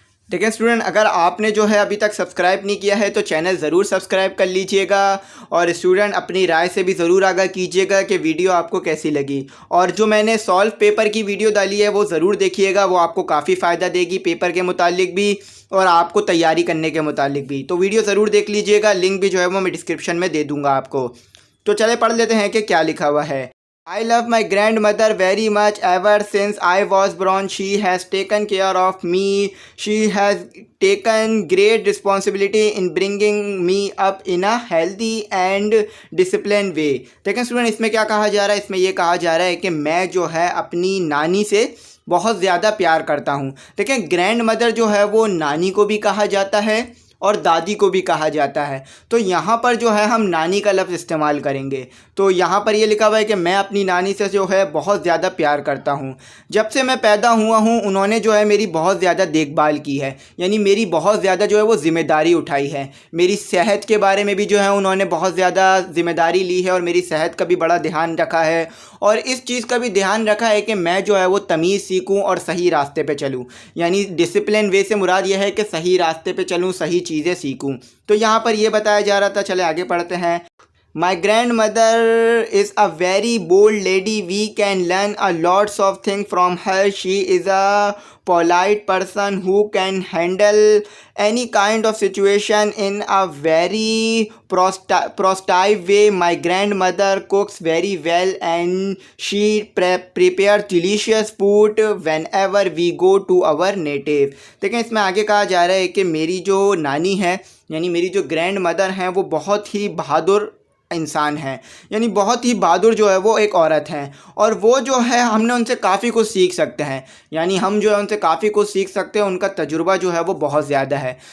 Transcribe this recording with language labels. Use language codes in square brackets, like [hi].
[hi] ठीक है स्टूडेंट, अगर आपने जो है अभी तक सब्सक्राइब नहीं किया है तो चैनल ज़रूर सब्सक्राइब कर लीजिएगा, और स्टूडेंट अपनी राय से भी ज़रूर आगाह कीजिएगा कि वीडियो आपको कैसी लगी। और जो मैंने सॉल्व पेपर की वीडियो डाली है वो ज़रूर देखिएगा, वो आपको काफ़ी फ़ायदा देगी पेपर के मुतालिक भी और आपको तैयारी करने के मुतालिक भी। तो वीडियो ज़रूर देख लीजिएगा, लिंक भी जो है वो मैं डिस्क्रिप्शन में दे दूँगा आपको। तो चले पढ़ लेते हैं कि क्या लिखा हुआ है। [en] I love my grandmother very much. Ever since I was born, she has taken care of me. She has taken great responsibility in bringing me up in a healthy and disciplined way. [hi] देखिए student, इसमें क्या कहा जा रहा है, इसमें ये कहा जा रहा है कि मैं जो है अपनी नानी से बहुत ज़्यादा प्यार करता हूँ। देखिए ग्रैंड मदर जो है वो नानी को भी कहा जाता है और दादी को भी कहा जाता है। तो यहाँ पर जो है हम नानी का लफ्ज़ इस्तेमाल करेंगे। तो यहाँ पर ये लिखा हुआ है कि मैं अपनी नानी से जो है बहुत ज़्यादा प्यार करता हूँ। जब से मैं पैदा हुआ हूँ उन्होंने जो है मेरी बहुत ज़्यादा देखभाल की है, यानी मेरी बहुत ज़्यादा जो है वो ज़िम्मेदारी उठाई है। मेरी सेहत के बारे में भी जो है उन्होंने बहुत ज़्यादा ज़िम्मेदारी ली है और मेरी सेहत का भी बड़ा ध्यान रखा है, और इस चीज़ का भी ध्यान रखा है कि मैं जो है वो तमीज़ सीखूं और सही रास्ते पे चलूं। यानी डिसिप्लिन वे से मुराद यह है कि सही रास्ते पे चलूं, सही चीज़ें सीखूं। तो यहाँ पर ये बताया जा रहा था, चले आगे पढ़ते हैं। [en] My grandmother is a very bold lady. We can learn a lots of things from her. She is a polite person who can handle any kind of situation in a very positive way. My grandmother cooks very well and she prepares delicious food whenever we go to our native. [hi] देखें इसमें आगे कहा जा रहा है कि मेरी जो नानी है, यानी मेरी जो ग्रैंड मदर हैं, वो बहुत ही बहादुर इंसान है, यानी बहुत ही बहादुर जो है वो एक औरत हैं, और वो जो है हमने उनसे काफ़ी कुछ सीख सकते हैं। यानी हम जो है उनसे काफ़ी कुछ सीख सकते हैं, उनका तजुर्बा जो है वो बहुत ज़्यादा है।